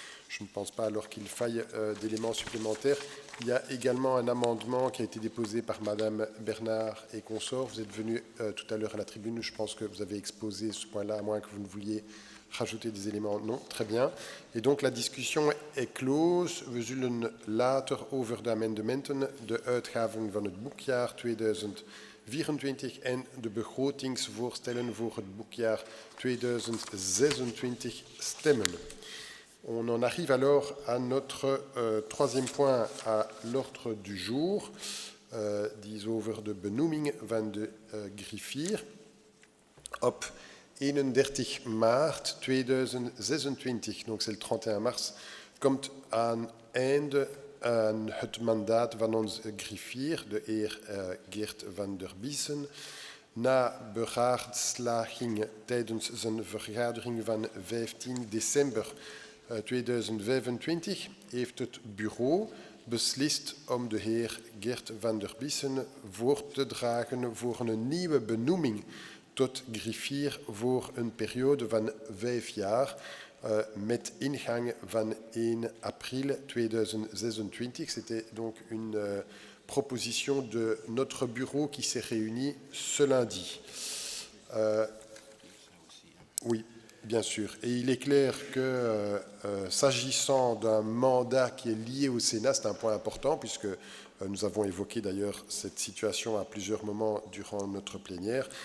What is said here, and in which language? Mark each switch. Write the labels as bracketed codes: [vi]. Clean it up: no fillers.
[fr] Je ne pense pas alors qu'il faille d'éléments supplémentaires. Il y a également un amendement qui a été déposé par Madame Bernard et consorts. Vous êtes venu tout à l'heure à la tribune. Je pense que vous avez exposé ce point-là, à moins que vous ne vouliez rajouter des éléments. Non, très bien. Et donc la discussion est close. [nl] We zullen later over de amendementen, de uitgaven van het boekjaar 2024 en de begrotingsvoorstellen voor het boekjaar 2026 stemmen. [fr] On en arrive alors à notre troisième point à l'ordre du jour, [nl] die over de benoeming van de griffier. Op 31 maart 2026, [fr] donc c'est le 31 mars, [nl] komt aan einde aan het mandaat van onze griffier, de heer Geert van der Biesen. Na beraadslaging tijdens zijn vergadering van 15 december 2025 heeft het bureau beslist om de heer Geert van der Biesen voor te dragen voor een nieuwe benoeming tot griffier voor een periode van 5 jaar met ingang van 1 april 2026. [fr] C'était donc une proposition de notre bureau qui s'est réuni ce lundi. Oui, bien sûr. Et il est clair que s'agissant d'un mandat qui est lié au Sénat, c'est un point important puisque nous avons évoqué d'ailleurs cette situation à plusieurs moments durant notre plénière.